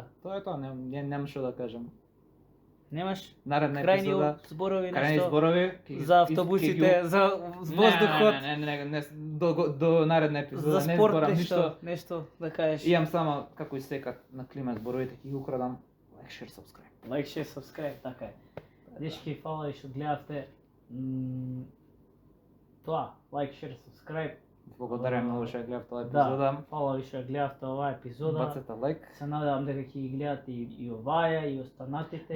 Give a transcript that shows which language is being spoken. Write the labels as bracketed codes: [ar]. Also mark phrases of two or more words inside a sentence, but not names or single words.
[mk] Тоа е тоа, немам што да кажам. Немаш Наредна крајни епизода. зборови Крајни нешто зборови за автобусите, за воздухот, Не, до наредна епизода за не спорт, зборам ништо. нешто да кажеш. Имам само како истекат на клима зборовите ќе ги украдам. [en] Like, share, subscribe. Like, share, subscribe, [mk] така е. Дечки, фала и што гледавте. [en] Тоа, like, share, subscribe. [mk] Благодарам многу што ја гледав таа Да, епизода. фала ви што гледавте оваа епизода. Бацате лайк. Се надевам дека ќе ги гледате и оваа и останатите.